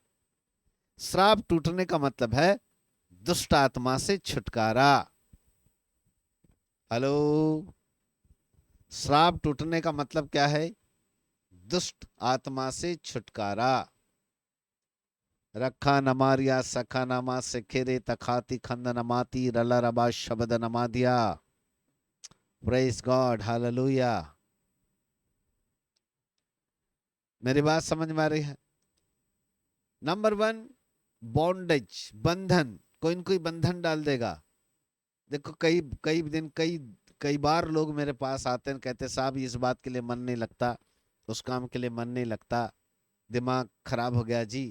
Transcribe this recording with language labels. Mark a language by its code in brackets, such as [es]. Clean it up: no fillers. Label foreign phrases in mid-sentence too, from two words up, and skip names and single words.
[hi] श्राप टूटने का मतलब है दुष्ट आत्मा से छुटकारा। हेलो, श्राप टूटने का मतलब क्या है? दुष्ट आत्मा से छुटकारा। रखा नमारिया सखा नमा सेखेरे तखाती खंद नमाती रला रबा शब्द नमा दिया। [en] Praise God, hallelujah. [hi] मेरी बात समझ में आ रही है? नंबर 1, बॉन्डेज, बंधन। कोई न कोई बंधन डाल देगा। देखो कई बार लोग मेरे पास आते हैं, कहते साहब इस बात के लिए मन नहीं लगता, उस काम के लिए मन नहीं लगता, दिमाग खराब हो गया जी।